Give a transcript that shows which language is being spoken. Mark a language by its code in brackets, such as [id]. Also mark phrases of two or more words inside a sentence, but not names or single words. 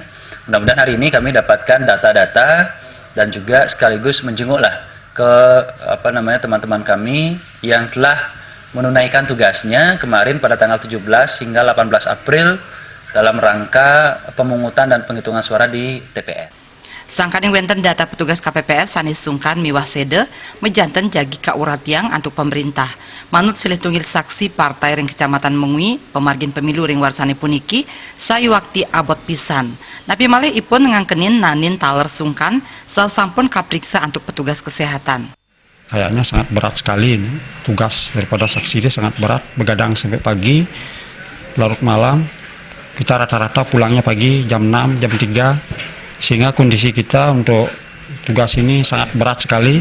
[id] Mudah-mudahan hari ini kami dapatkan data-data dan juga sekaligus menjenguklah ke teman-teman kami yang telah menunaikan tugasnya kemarin pada tanggal 17 hingga 18 April dalam rangka pemungutan dan penghitungan suara di TPS. [ban] Sangkaning wenten data petugas KPPS sanes sungkan miwah sede mejanten jagi kauratiang antuk pemerintah. Manut silih tunggil saksi partai ring Kecamatan Mengui, pemargin pemilu ring warsane puniki, sayuwakti abot pisan. Napi malih ipun ngangkenin nanin taler sungkan sasampun kapriksa antuk petugas kesehatan. [id] Kayaknya sangat berat sekali ini. Tugas daripada saksi ini sangat berat, begadang sampai pagi, larut malam. Kita rata-rata pulangnya pagi jam 6, jam 3. Sehingga kondisi kita untuk tugas ini sangat berat sekali.